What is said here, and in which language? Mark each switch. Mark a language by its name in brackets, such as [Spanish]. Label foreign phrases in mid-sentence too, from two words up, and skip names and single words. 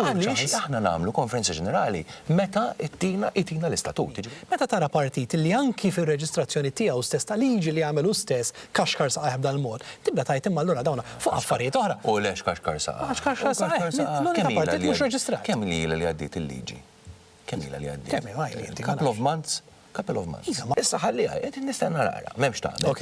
[Maltese] Għaliex aħna nagħmlu konferenza ġenerali meta itina l-istatut. Meta tara partit li anki fir-reġistrazzjoni tiegħu stess ta' liġi li jagħmelu stess kaxkar saqajh b'dan mod, tibda tajt imma allura dawna fuq affarijiet oħra. U lex kaxkar saqajh. Kaxkar saqajh. L-unika partit mhux reġistrat. Kemm ilha li għaddiet il-liġi? Kemm ilha li għaddiet? Kemm [English] Couple of months. [Maltese] Issa ħalliha, qed nistenna nara, m'hemmx tagħmel.